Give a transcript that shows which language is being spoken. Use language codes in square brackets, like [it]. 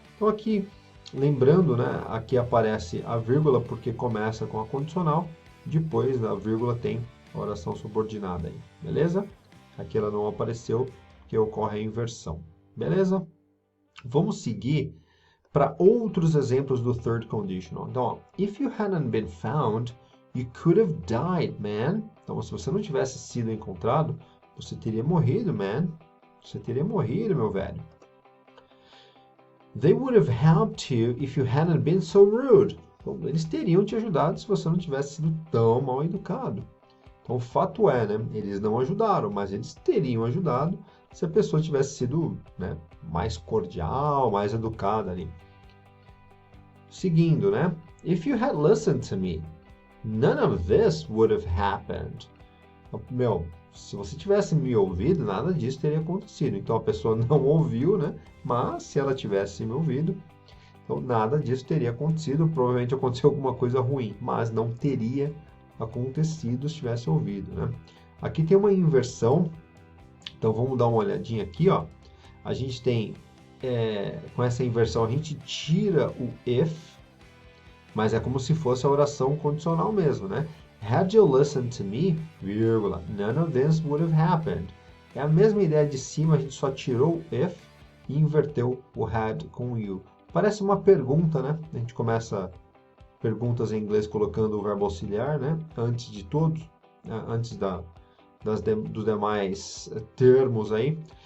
[pt] Então aqui, lembrando, né, aqui aparece a vírgula porque começa com a condicional, depois da vírgula tem a oração subordinada aí, beleza? Aqui ela não apareceu porque ocorre a inversão, beleza? Vamos seguir para outros exemplos do third conditional. Então, ó, [en] if you hadn't been found, you could have died, man. [pt] Então, se você não tivesse sido encontrado, você teria morrido, man. Você teria morrido, meu velho. [en] They would have helped you if you hadn't been so rude. [pt] Então, eles teriam te ajudado se você não tivesse sido tão mal educado. Então, o fato é, né? Eles não ajudaram, mas eles teriam ajudado se a pessoa tivesse sido, né, mais cordial, mais educada ali. Seguindo, né? [en] If you had listened to me, none of this would have happened. [pt] Meu, se você tivesse me ouvido, nada disso teria acontecido. Então a pessoa não ouviu, né? Mas se ela tivesse me ouvido, então nada disso teria acontecido. Provavelmente aconteceu alguma coisa ruim, mas não teria acontecido se tivesse ouvido, né? Aqui tem uma inversão. Então vamos dar uma olhadinha aqui, ó. A gente tem com essa inversão a gente tira o if, mas é como se fosse a oração condicional mesmo, né? [en] Had you listened to me, [pt] vírgula, [en] none of this would have happened. [pt] É a mesma ideia de cima, a gente só tirou o if e inverteu o had com o you. Parece uma pergunta, né? A gente começa perguntas em inglês colocando o verbo auxiliar, né? Antes de tudo, antes dos demais termos aí.